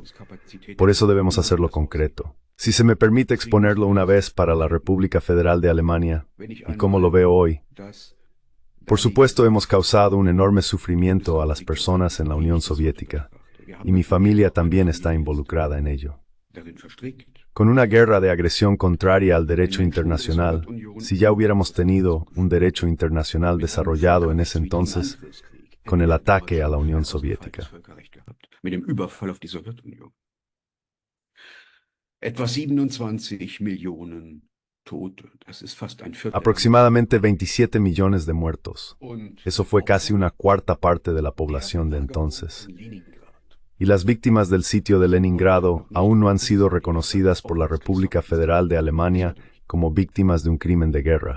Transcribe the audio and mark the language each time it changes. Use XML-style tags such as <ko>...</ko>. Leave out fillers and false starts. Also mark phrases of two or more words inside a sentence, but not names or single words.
<es>Por eso debemos hacerlo concreto. Si se me permite exponerlo una vez para la República Federal de Alemania, y como lo veo hoy, por supuesto hemos causado un enorme sufrimiento a las personas en la Unión Soviética, y mi familia también está involucrada en ello. Con una guerra de agresión contraria al derecho internacional, si ya hubiéramos tenido un derecho internacional desarrollado en ese entonces, con el ataque a la Unión Soviética.</es> <de>Etwa 27 Millionen Tote, das ist fast ein Viertel.</de> <es>Aproximadamente 27 millones de muertos. Eso fue casi una cuarta parte de la población de entonces. Y las víctimas del sitio de Leningrado aún no han sido reconocidas por la República Federal de Alemania como víctimas de un crimen de guerra.</es>